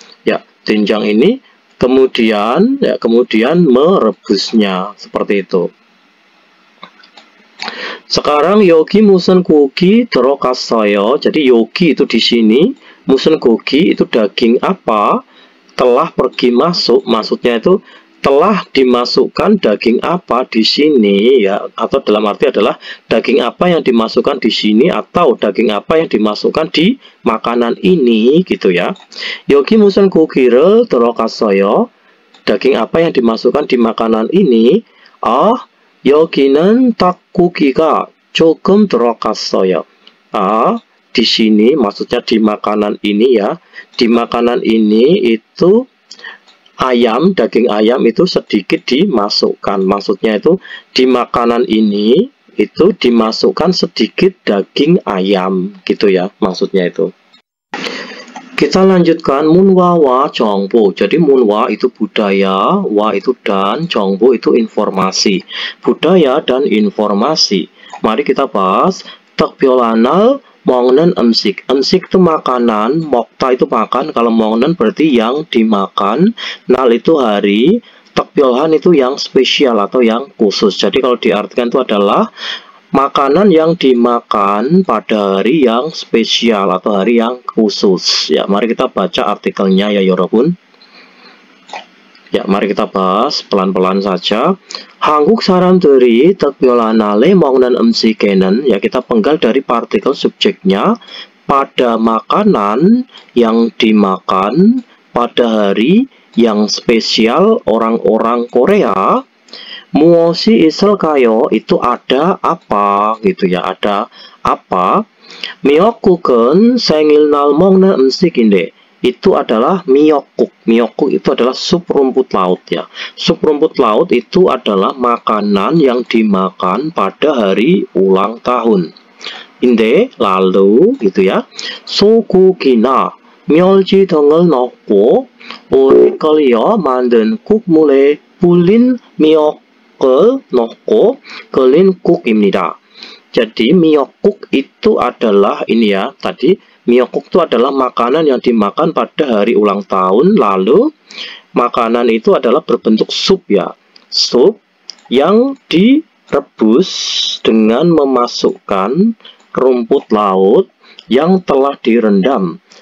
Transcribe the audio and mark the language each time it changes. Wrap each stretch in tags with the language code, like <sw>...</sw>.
<id>Ya, 된장 ini kemudian merebusnya seperti itu.</id> <ko>Sekarang 여기 무슨 고기 들어갔어요?</ko> <id>Jadi 여기 itu di sini,</id> <ko>무슨 고기</ko> <id>itu daging apa telah pergi masuk, maksudnya itu telah dimasukkan daging apa di sini ya, atau dalam arti adalah daging apa yang dimasukkan di sini atau daging apa yang dimasukkan di makanan ini gitu ya.</id> <ko>여기 무슨 고기를 들어갔어요?</ko> <id>Daging apa yang dimasukkan di makanan ini?</id> <ko>여기는 닭고기가 조금 들어갔어요.</ko> <id>Di sini maksudnya di makanan ini ya. Di makanan ini itu ayam, daging ayam itu sedikit dimasukkan. Maksudnya itu di makanan ini itu dimasukkan sedikit daging ayam gitu ya. Maksudnya itu. Kita lanjutkan</id> <ko>문화 와 정보.</ko> <id>Jadi 문화 itu budaya, wa itu dan, 정보 itu informasi. Budaya dan informasi. Mari kita bahas</id> <ko>특별한 먹는 음식.</ko> <id>음식 itu makanan, 먹다 itu makan, kalau 먹는 berarti yang dimakan, 날 itu hari, 특별한 itu yang spesial atau yang khusus. Jadi kalau diartikan itu adalah makanan yang dimakan pada hari yang spesial atau hari yang khusus. Ya, mari kita baca artikelnya ya 여러분. Ya, mari kita bahas pelan-pelan saja.</id> <ko>한국 사람들이 특별한 날에 먹는 음식에는,</ko> <id>ya kita penggal dari partikel subjeknya, pada makanan yang dimakan pada hari yang spesial orang-orang Korea.</id> <ko>무엇이 있을까요?</ko> <id>Itu ada apa gitu ya, ada apa.</id> <ko>미역국은 생일날 먹는 음식인데,</ko> <id>itu adalah miokguk. Miokguk itu adalah sup rumput laut ya. Sup rumput laut itu adalah makanan yang dimakan pada hari ulang tahun. Inde lalu gitu ya.</id> <ko>소고기나 멸치 등을 넣고 오래 끓여 만든 국물에 불린 미역을 넣고 끓인 국입니다.</ko> <id>Jadi miokguk itu adalah ini ya tadi. Miokguk itu adalah makanan yang dimakan pada hari ulang tahun, lalu makanan itu adalah berbentuk sup ya. Sup yang direbus dengan memasukkan rumput laut yang telah direndam</id>